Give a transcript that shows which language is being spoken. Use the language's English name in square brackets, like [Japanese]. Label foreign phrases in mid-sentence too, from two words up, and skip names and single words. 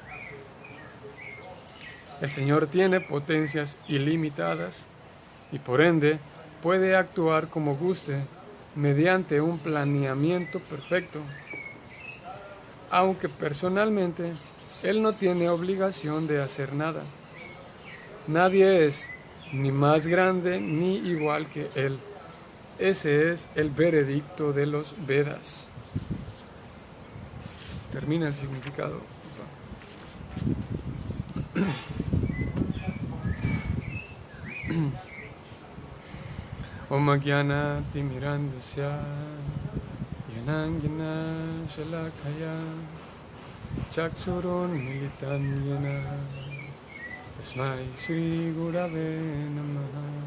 [Spanish] El Señor tiene potencias ilimitadas y por ende puede actuar como guste mediante un planeamiento perfecto, aunque personalmente Él no tiene obligación de hacer nada. Nadie es ni más grande ni igual que Él. Ese es el veredicto de los Vedas. termina el significado. [Sanskrit] Om Jnana Timirandasya Yanangina Shalakaya Chakshurun Militam Yena Tasmai Shri Gurave Namaha